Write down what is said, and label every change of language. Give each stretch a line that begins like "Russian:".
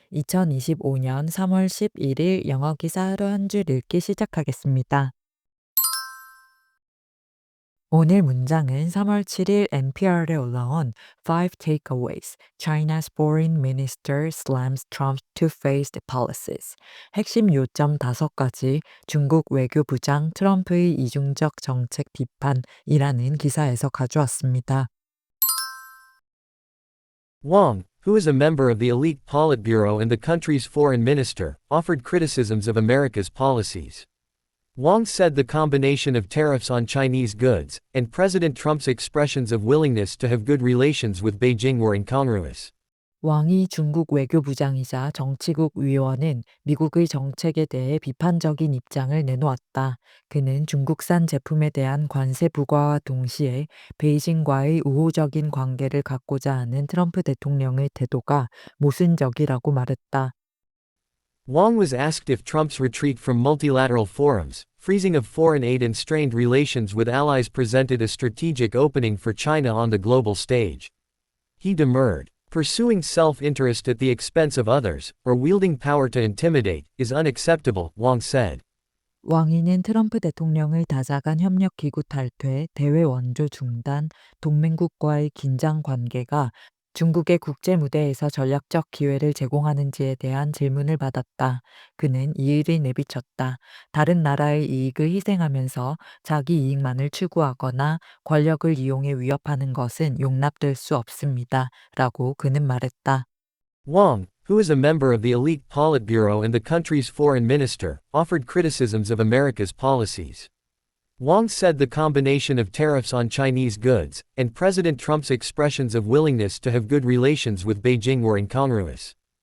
Korean: 2025년 3월 11일 영어 기사 하루 한 줄 읽기 시작하겠습니다. 오늘 문장은 3월 7일 NPR에 올라온
English: Five Takeaways, China's Foreign Minister slams Trump's two-faced policies.
Korean: 핵심 요점 5가지, 중국 외교부장 트럼프의 이중적 정책 비판이라는 기사에서 가져왔습니다.
English: Wang, who is a member of the elite Politburo and the country's foreign minister, offered criticisms of America's policies. Wang said the combination of tariffs on Chinese goods and President Trump's expressions of willingness to have good relations with Beijing were incongruous.
Korean: 왕이 중국 외교부장이자 정치국 위원은 미국의 정책에 대해 비판적인 입장을 내놓았다. 그는 중국산 제품에 대한 관세 부과와 동시에 베이징과의 우호적인 관계를 갖고자 하는 트럼프 대통령의 태도가 모순적이라고 말했다.
English: Wang was asked if Trump's retreat from multilateral forums, freezing of foreign aid and strained relations with allies presented a strategic opening for China on the global stage. He demurred. Pursuing self-interest at the expense of others, or wielding power to intimidate, is unacceptable, Wang said.
Korean: 왕이는 트럼프 대통령의 다자간 협력 기구 탈퇴, 대외 원조 중단, 동맹국과의 긴장 관계가 중국의 국제 무대에서 전략적 기회를 제공하는지에 대한 질문을 받았다. 그는 이의를 내비쳤다. 다른 나라의 이익을 희생하면서 자기 이익만을 추구하거나 권력을 이용해 위협하는 것은 용납될 수 없습니다. 라고 그는 말했다.
English: Wang, who is a member of the elite Politburo and the country's foreign minister, offered criticisms of America's policies. Wang said the combination of tariffs on Chinese goods and President Trump's expressions of willingness to have good relations with Beijing were incongruous.